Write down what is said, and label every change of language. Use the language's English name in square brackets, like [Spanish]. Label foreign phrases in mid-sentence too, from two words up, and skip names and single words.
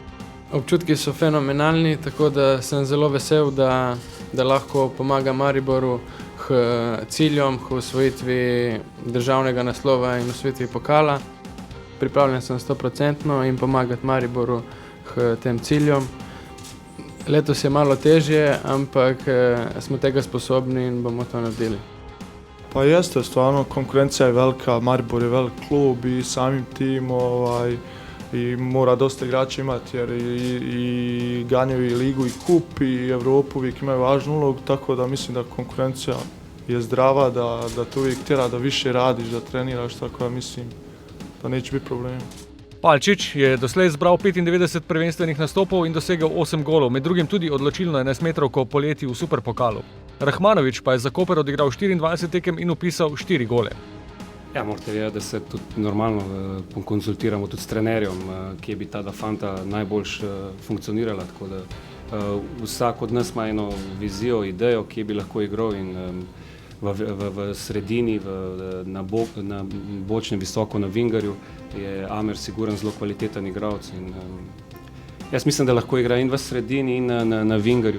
[Slovenian] Občutki so fenomenalni, tako da sem zelo vesel, da lahko pomagam Mariboru k ciljem, k osvojitvi državnega naslova in osvojitvi pokala. Pripravljen sem 100% in pomagati Mariboru k tem ciljem. Letos je malo težje, ampak smo tega sposobni in bomo to naredili. [Croatian] Pa jeste, stvarno konkurencija je velika, Maribor je velik klub i samim tim i mora dosta igrača imati jer i ganjaju i ligu i kup i Evropu uvijek imaju važnu ulogu, tako da mislim da konkurencija je zdrava, da te uvijek tjera da više radiš, da treniraš, tako da mislim da neće biti problema. [Slovenian] Palčič je doslej zbral 95 prvenstvenih nastopov in dosegel 8 golov, med drugim tudi odločilno 11-metrovko poleti v Superpokalu. Rahmanović pa je za Koper odigral 24 tekem in vpisal 4 gole. Ja, morate vedeti, da se tudi normalno konzultiramo tudi s trenerjem, kje bi ta fanta najboljš funkcionirala, tako da vsak od nas ima eno vizijo, idejo, kje bi lahko igral in v sredini, na bočnem visoko na vingarju je Amer siguren zelo kvaliteten igralec in jaz mislim, da lahko igra in v sredini in na vingarju.